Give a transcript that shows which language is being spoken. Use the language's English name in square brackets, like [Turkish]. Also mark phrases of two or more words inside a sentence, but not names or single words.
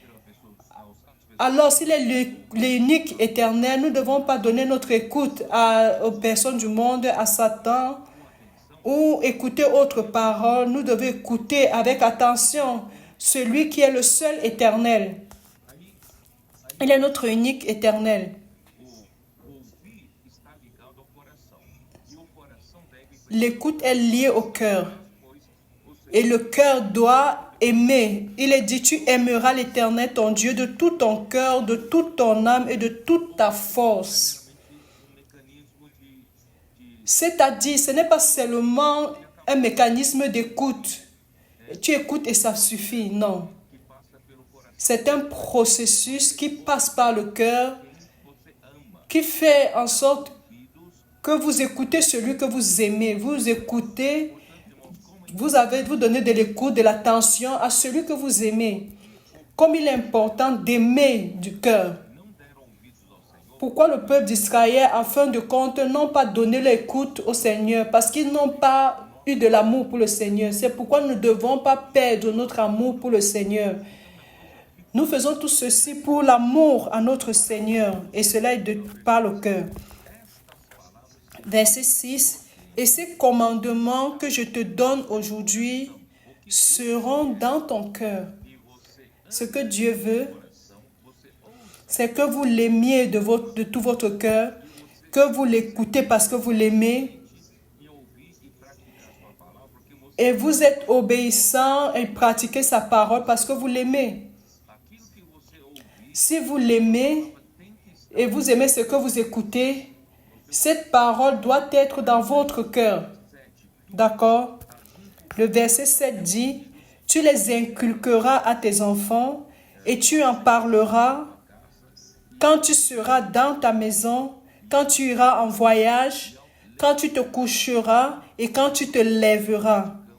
[French] Alors, s'il est l'unique éternel, nous ne devons pas donner notre écoute aux personnes du monde, à Satan, ou écouter autre parole. Nous devons écouter avec attention celui qui est le seul éternel. Il est notre unique éternel. [Portuguese] O ouvir está ligado ao coração. E o coração deve [French] L'écoute est liée au cœur. [Portuguese] pois o Senhor [French] Et le cœur doit aimer. Il est dit, tu aimeras l'Éternel, ton Dieu, de tout ton cœur, de toute ton âme et de toute ta force. [Portuguese] mecanismo de [French] C'est-à-dire, ce n'est pas seulement un mécanisme d'écoute. Tu écoutes et ça suffit. Non. [Portuguese] que passa pelo coração. [French] C'est un processus qui passe par le cœur, [Portuguese] Você ama [French] qui fait en sorte [Portuguese] ouvidos, [French] que vous écoutez celui que vous aimez. Vous écoutez, vous donnez de l'écoute, de l'attention à celui que vous aimez. Comme il est important d'aimer du cœur. [Portuguese] não deram ouvidos ao Senhor. [French] Pourquoi le peuple d'Israël, en fin de compte, n'ont pas donné l'écoute au Seigneur? Parce qu'ils n'ont pas eu de l'amour pour le Seigneur. C'est pourquoi nous ne devons pas perdre notre amour pour le Seigneur. Nous faisons tout ceci pour l'amour à notre Seigneur. Et cela est par le cœur. Verset 6. Et ces commandements que je te donne aujourd'hui seront dans ton cœur. Ce que Dieu veut, c'est que vous l'aimiez de tout votre cœur, que vous l'écoutez parce que vous l'aimez, [Portuguese] Em ouvir e praticar sua palavra, porque você [French] et vous êtes obéissant et pratiquez sa parole parce que vous l'aimez. [Portuguese] aquilo que você ouvir [French] Si vous l'aimez [Portuguese] tem que estar. [French] et vous aimez ce que vous écoutez, cette parole doit être dans votre cœur. D'accord? Le verset 7 dit, tu les inculqueras à tes enfants et tu en parleras quand tu seras dans ta maison, quand tu iras en voyage, quand tu te coucheras et quand tu te lèveras.